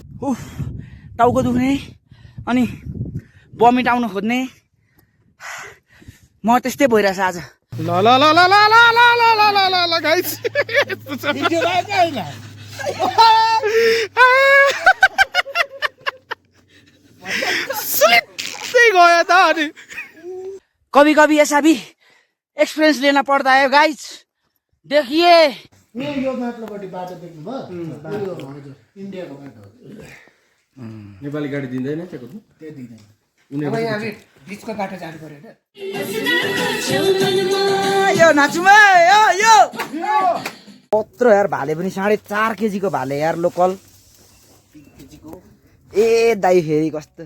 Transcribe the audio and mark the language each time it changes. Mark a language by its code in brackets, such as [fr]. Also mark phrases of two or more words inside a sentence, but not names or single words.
[ne] उफ टाउको दुख्ने अनि बमिट आउन खोज्ने म त्यस्तै भइरहेछ आज ल ल ल ल ल ल ल ल ल ल ल ल गाइस भिडियो भएको हैन स्लिपै गयो त अनि [hi] कभी कभी ऐसा भी एक्सपीरियंस लेना पड़ता है गाइस देखिए [ne] यो माथिल्लोपट्टि बाटो देख्नुभयो इन्डियाको बाटो नेपाली गाडी दिँदैन त्यो त्यो दिँदैन अब यहाँ बिचको बाटो जानु पर्यो यो नाचुमा यो पत्र यार भाले पनि 4.5 केजीको भाले यार लोकल ए दाइ फेरि कस्तो